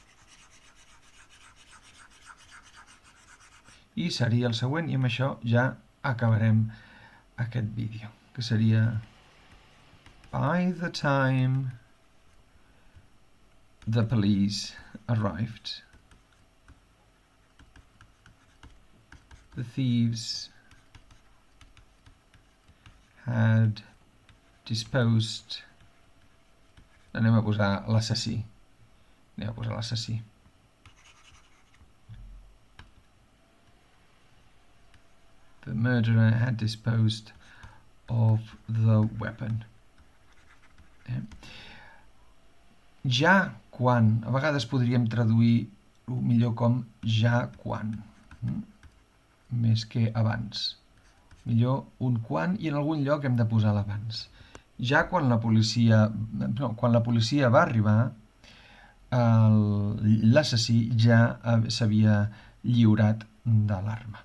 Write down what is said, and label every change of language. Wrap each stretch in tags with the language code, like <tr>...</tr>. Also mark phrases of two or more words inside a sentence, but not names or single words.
<ca>I seria el següent, i amb això ja acabarem aquest vídeo, que seria</ca> <en>by the time the police arrived, the thieves had disposed...</en> <ca>Anem a posar l'assassí.</ca> <en>The murderer had disposed of the weapon.</en> <ca>Ja quan, a vegades podríem traduir-ho millor com ja quan, més que abans. Millor un quan i en algun lloc hem de posar l'abans. Ja quan la policia va arribar, l'assassí ja s'havia lliurat de l'arma.</ca>